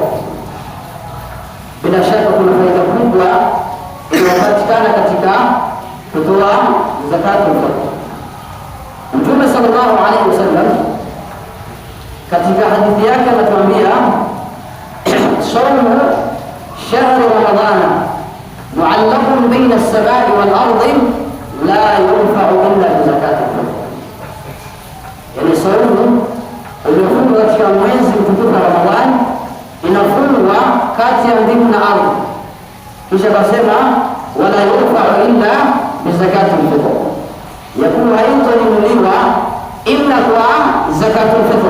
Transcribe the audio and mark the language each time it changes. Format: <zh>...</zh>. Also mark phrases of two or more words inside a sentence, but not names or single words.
<sw>Bila shaka kuna faida kubwa inayopatikana katika kutoa</sw> <ar>زكاة الفطر. صلى الله عليه وسلم</ar> <sw>katika hadithi yake anatuambia</sw> <ar>صوم شهر رمضان معلق بين السماء والأرض لا ينفع إلا بزكاة الفطر,</ar> <sw>yani saumu iliyofungwa katika mwezi mtukufu wa Ramadhani inafungwa kati ya mbingu na ardhi, kisha kasema</sw> <ar>ولا ينفع إلا بزكاة الفطر,</ar> <sw>yakuwa haitolimuliwa illa kwa</sw> <ar>زكاة الفطر.</ar>